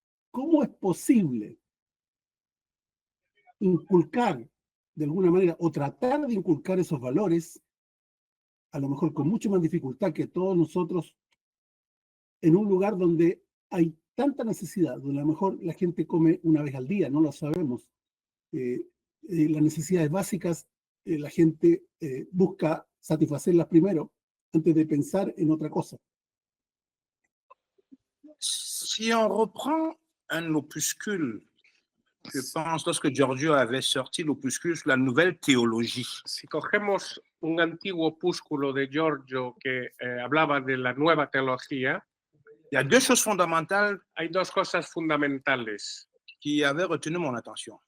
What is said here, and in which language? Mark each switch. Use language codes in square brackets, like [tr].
[es] ¿Cómo es posible inculcar de alguna manera o tratar de inculcar esos valores, a lo mejor con mucho más dificultad que todos nosotros, en un lugar donde hay tanta necesidad, donde a lo mejor la gente come una vez al día, no lo sabemos? Las necesidades básicas, la gente busca satisfacerlas primero antes de pensar en otra cosa. [fr] Si on reprend un opuscule, je pense, lorsque Giorgio avait sorti l'opuscule sur la nouvelle théologie, [es] Si cogemos un antiguo opúsculo de Giorgio que hablaba de la nueva teología, [fr] il y a deux choses fondamentales [es] hay dos cosas fundamentales [fr] qui avaient retenu mon attention.